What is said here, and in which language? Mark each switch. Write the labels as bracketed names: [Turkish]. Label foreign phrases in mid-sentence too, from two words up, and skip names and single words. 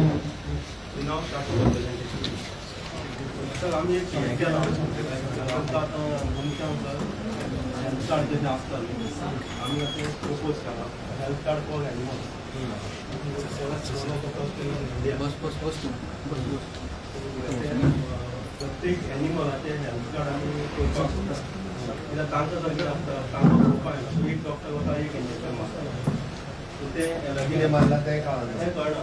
[English] We now start the presentation. Sir, [Marathi] आम्ही एक हे केला आमचा आता भूमिकांतर [English] health card [Marathi] जे असतात आम्ही असे प्रपोज केला [English] health card for animals. [Konkani] प्रत्येक एनिमलाचे [English] health card [Konkani] आम्ही करपाक इला तांकां जागे आसता तांकां पळोवपाक एक डॉक्टर वता एक इंजेक्शन मारता ते कितें मारला तें कळना.